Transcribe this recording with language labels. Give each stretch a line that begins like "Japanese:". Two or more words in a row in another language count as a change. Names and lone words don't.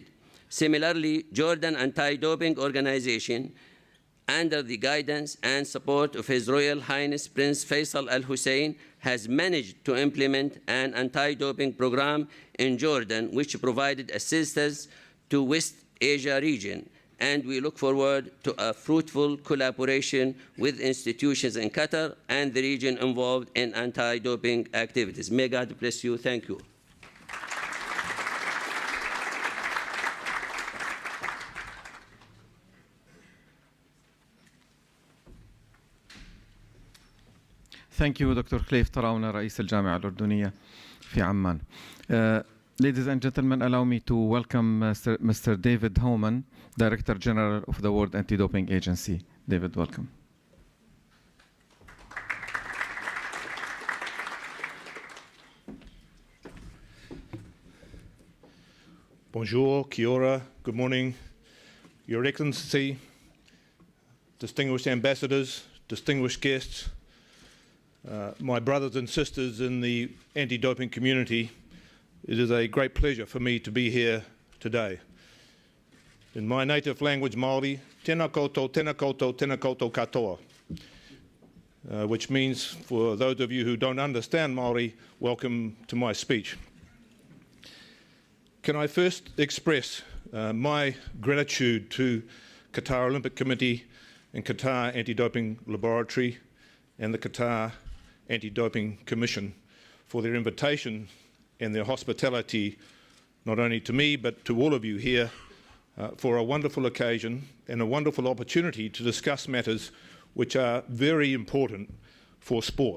English: Similarly, Jordan Anti-Doping Organization, under the guidance and support of His Royal Highness Prince Faisal Al Hussein, has managed to implement an anti-doping program in Jordan, which provided assistance to West Asia region, and we look forward to a fruitful collaboration with institutions in Qatar and the region involved in anti-doping activities. May God bless you. Thank you. Thank you, Dr.
Arabic: Khalif Tarawna, رئيس الجامعة الأردنية في عمان.
English: Ladies and gentlemen, allow me to welcome Mr. David Homan, Director General of the World Anti-Doping Agency. David, welcome. Bonjour,
Māori: kia ora,
English: good morning, Your Excellency, distinguished ambassadors, distinguished guests, my brothers and sisters in the anti-doping community. It is a great pleasure for me to be here today. In my native language,
Māori: Māori, tēnā koutou, tēnā koutou, tēnā koutou katoa,
English: which means, for those of you who don't understand Māori, welcome to my speech. Can I first express my gratitude to Qatar Olympic Committee and Qatar Anti-Doping Laboratory and the Qatar Anti-Doping Commission for their invitation and their hospitality, not only to me but to all of you here, for a wonderful occasion and a wonderful opportunity to discuss matters which are very important for sport.